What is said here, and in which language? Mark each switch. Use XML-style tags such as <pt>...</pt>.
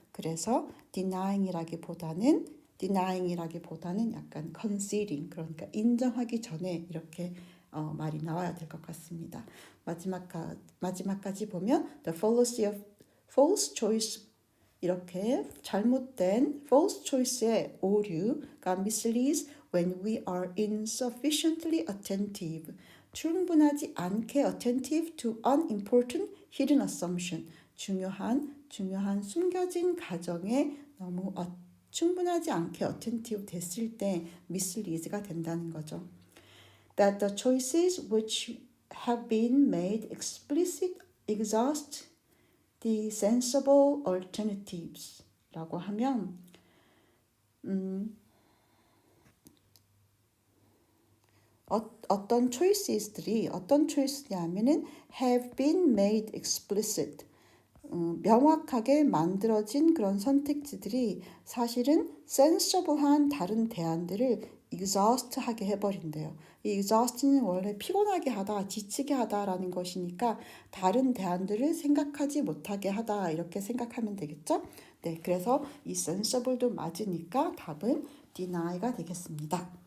<ko>그래서 denying이라기보다는 약간 conceding, 그러니까 인정하기 전에 이렇게 말이 나와야 될 것 같습니다. 마지막까지 보면</ko> <en>the fallacy of false choice,</en> <ko>이렇게 잘못된 false choice의 오류가</ko> <en>misleads when we are insufficiently attentive,</en> <ko>충분하지 않게</ko> <en>attentive to unimportant hidden assumption,</en> <ko>중요한 숨겨진 가정에 너무 충분하지 않게 attentive 됐을 때 misleads가 된다는 거죠.</ko> <en>That the choices which have been made explicit exhaust the sensible alternatives</en> <ko>라고 하면 어떤 choices냐면은 have been made explicit, 명확하게 만들어진 그런 선택지들이 사실은 sensible한 다른 대안들을 exhaust하게 해버린대요. 이 exhaust는 원래 피곤하게 하다, 지치게 하다라는 것이니까 다른 대안들을 생각하지 못하게 하다, 이렇게 생각하면 되겠죠? 네, 그래서 이 sensible도 맞으니까 답은 deny가 되겠습니다.</ko>